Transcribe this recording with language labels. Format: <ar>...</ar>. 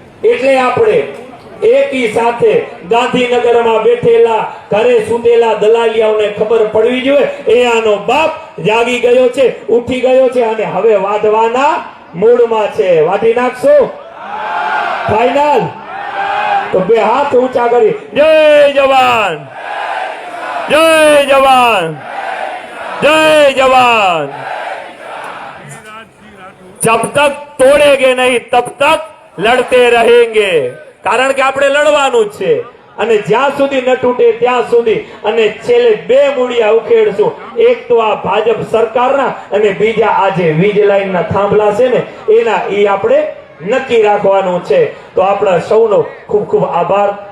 <gu>એટલે આપણે એકી સાથે ગાંધીનગરમાં બેઠેલા ઘરે સુતેલા દલાલિયાઓને ખબર પડવી જોઈએ એ આનો બાપ જાગી ગયો છે, ઉઠી ગયો છે અને હવે વાઢવાના મૂડમાં છે. વાઢી નાખશો? ફાઇનલ? તો બે હાથ ઊંચા કરી જય જવાન, જય જવાન, જય જવાન.</gu> <hi>जब तक तोड़ेंगे नहीं तब तक लड़ते रहेंगे.</hi> <gu>કારણ કે આપણે લડવાનું જ છે અને જ્યાં સુધી ન તૂટે ત્યાં સુધી. અને છેલ્લે બે મૂળિયા ઉખેડશું. એક તો આ ભાજપ સરકારના અને બીજા આ જે વીજ લાઈનના થાંભલા છે ને એના. એ આપણે નક્કી રાખવાનું છે. તો આપણા સૌનો ખૂબ ખૂબ આભાર.</gu>